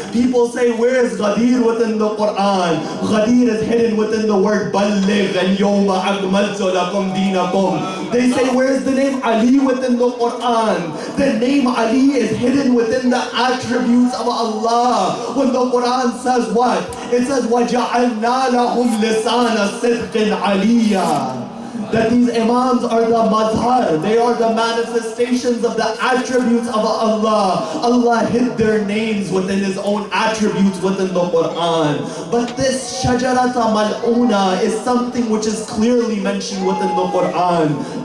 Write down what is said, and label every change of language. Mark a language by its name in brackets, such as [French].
[English] People say, where is Ghadir within the Quran? Ghadir is hidden within the word Balligh and Yawma Akmaltu Lakum Dinakum. They say, where is the name Ali within the Quran? The name Ali is hidden within the attributes of Allah. When the Quran says what? It says, [Arabic] وَجَعَلْنَا لَهُمْ لِسَانَ صِدْقٍ عَلِيًّا. [English] That these imams are the mazhar. They are the manifestations of the attributes of Allah. Allah hid their names within His own attributes within the Quran. But this shajarata mal'una is something which is clearly mentioned within the Quran.